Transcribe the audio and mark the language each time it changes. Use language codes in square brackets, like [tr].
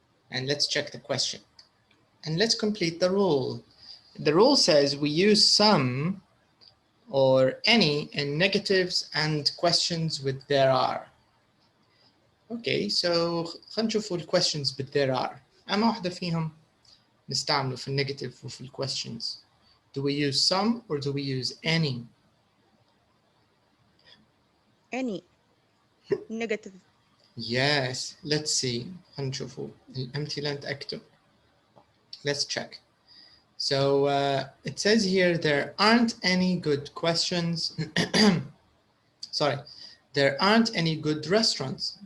[en] And let's check the question. And let's complete the rule. The rule says we use some or any in negatives and questions with there are. Okay, so [ar] خلينا نشوف ال [en] questions with there are. [ar] أما واحدة فيهم نستعمله في negative وفي questions. [en] Do we use some or do we use any? Any. Negative. Yes, let's see. [ar] خلينا نشوفوا الأمثلة نتأكدوا. [en] Let's check. So it says here there aren't any good questions. Sorry, there aren't any good restaurants.